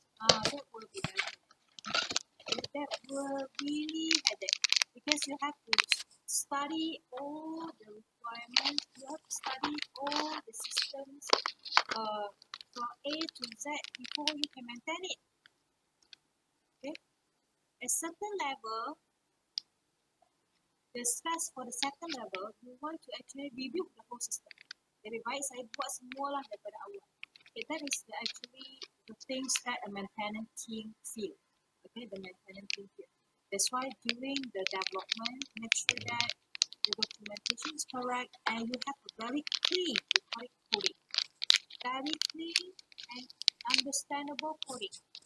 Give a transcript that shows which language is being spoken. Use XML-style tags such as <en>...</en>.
<en>That will be very that will really headache because you have to study all the requirements, you have to study all the systems from A to Z before you can maintain it. Okay? At certain level, the stress for the second level, you want to actually review the whole system.</en> <ms>Lebih baik saya buat semua lah daripada awal.</ms> <en>Okay, that is actually the things that a maintenance team feel. Okay, the maintenance team feel. That's why during the development, make sure that the documentation is correct and you have a very clean, we call it coding. Very clean and understandable coding.</en>